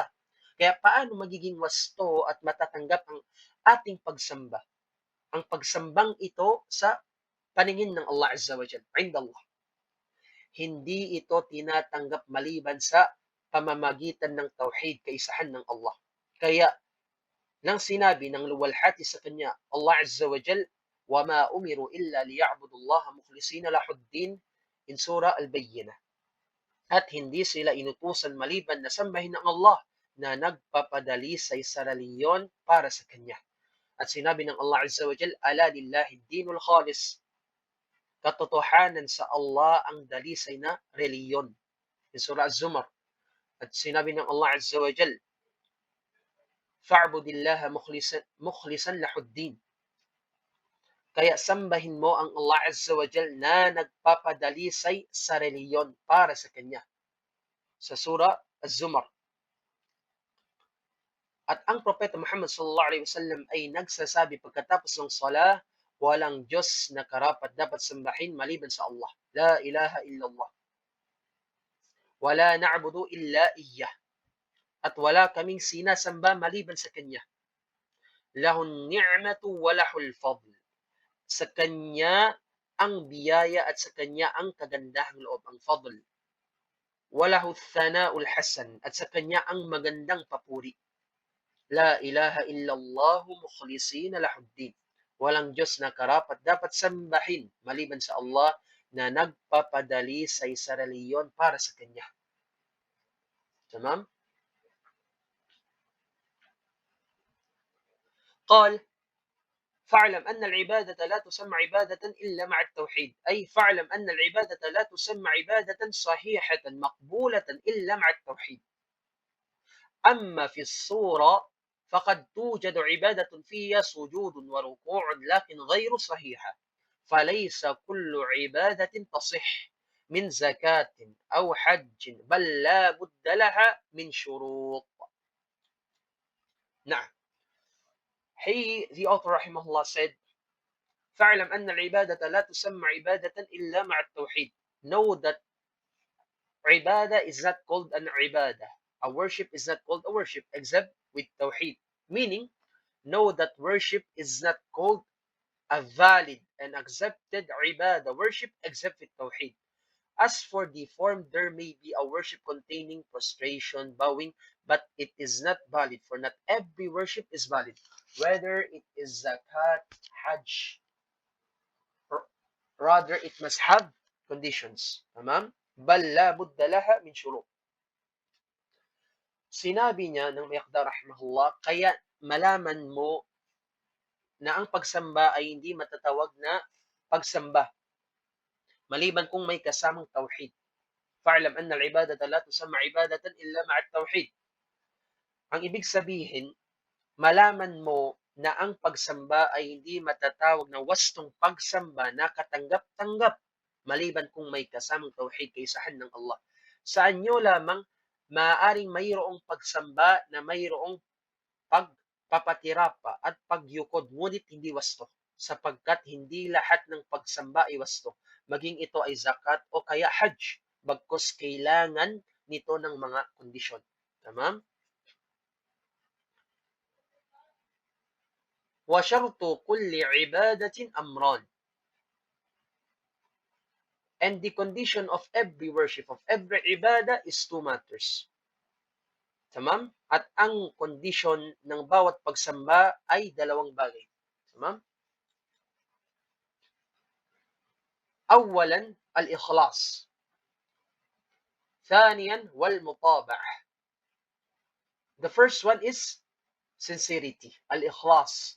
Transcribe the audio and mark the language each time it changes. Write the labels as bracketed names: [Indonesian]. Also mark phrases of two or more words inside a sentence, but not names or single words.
[Filipino] Kaya paano magiging wasto at matatanggap ang ating pagsamba? Ang pagsambang ito sa paningin ng [Arabic] الله عز وجل، عند الله. [Filipino] Hindi ito tinatanggap maliban sa pamamagitan ng tauhid, kaisahan ng Allah. Kaya nang sinabi ng luwalhati sa kanya, [Arabic] الله عز وجل, وَمَا أُمِرُوا إِلَّا لِيَعْبُدُوا اللَّهَ مُخْلِصِينَ لَهُ الدِّينَ. [English] In Surah Al-Bayyinah. [Filipino] At hindi sila inutusan maliban na sambahin ng Allah na nagpapadali sa reliyon para sa kanya. At sinabi ng [Arabic] الله عز وجل, أَلَا لِلَّهِ الدِّينُ الْخَالِصِ. [Filipino] Katotohanan sa Allah ang dalisay na reliyon. [English] In Surah Az-Zumar. [Filipino] At sinabi ng [Arabic] الله عز وجل, فَاعْبُدِ اللَّهَ مُخْلِصًا لَهُ الدِّينَ. [Filipino] Kaya sambahin mo ang [Arabic] الله عز وجل [Filipino] na nagpapadalisay sa reliyon para sa kanya. Sa Surah Az-Zumar. At ang Propeta Muhammad [Arabic] صلى الله عليه وسلم [Filipino] ay nagsasabi pagkatapos ng salah, walang Diyos na karapat dapat sambahin maliban sa Allah. [Arabic] لا إله إلا الله. ولا نعبد إلا إياه. [Filipino] At wala kaming sinasamba maliban sa kanya. [Arabic] له النعمة وله الفضل. [Filipino] Sa kanya ang biyaya at sa kanya ang kagandahang loob, ang fadl. [Arabic] وله الثناء الحسن. [Filipino] At sa kanya ang magandang papuri. [Arabic] لا إله إلا الله مخلصين له الدين. [Filipino] Walang Diyos na karapat dapat sambahin maliban sa Allah na nagpapadali sa reliyon para sa kanya. [Arabic] تمام؟ قال فاعلم أن العبادة لا تسمى عبادة إلا مع التوحيد، أي فاعلم أن العبادة لا تسمى عبادة صحيحة مقبولة إلا مع التوحيد. أما في الصورة فقد توجد عبادة فيها سجود وركوع لكن غير صحيحة، فليس كل عبادة تصح من زكاة أو حج، بل لا بد لها من شروط. نعم. [English] The author rahimahullah said, [Arabic] فاعلم أن العبادة لا تسمى عبادة إلا مع التوحيد. [English] Know that عبادة is not called an عبادة. A worship is not called a worship except with tawheed. Meaning, know that worship is not called a valid and accepted ibadah worship except with tawheed. As for the form, there may be a worship containing prostration, bowing, but it is not valid, for not every worship is valid, whether it is zakat, hajj, rather it must have conditions. Tamam? [Arabic] بل لا بد لها من شروط. [Filipino] Sinabi niya ng Miqdad rahimahullah, kaya malaman mo na ang pagsamba ay hindi matatawag na pagsamba maliban kung may kasamang tauhid. [Arabic] فاعلم أن العبادة لا تسمى عبادة إلا مع التوحيد. [Filipino] Ang ibig sabihin, malaman mo na ang pagsamba ay hindi matatawag na wastong pagsamba na katanggap-tanggap maliban kung may kasamang tauhid kaysahan ng Allah. Sa anyo lamang maaaring mayroong pagsamba na mayroong pagpapatirapa at pagyukod, ngunit hindi wasto, sapagkat hindi lahat ng pagsamba ay wasto, maging ito ay zakat o kaya hajj, bagkus kailangan nito ng mga kondisyon. [Arabic] Tamam? وشرط كل عبادة أمران. [English] And the condition of every worship, of every ibadah is two matters. [Arabic] Tamam? [Filipino] At ang condition ng bawat pagsamba ay dalawang bagay. [Arabic] Tamam? أولا الإخلاص. ثانيا والمطابعة. [English] The first one is sincerity, al-ikhlas.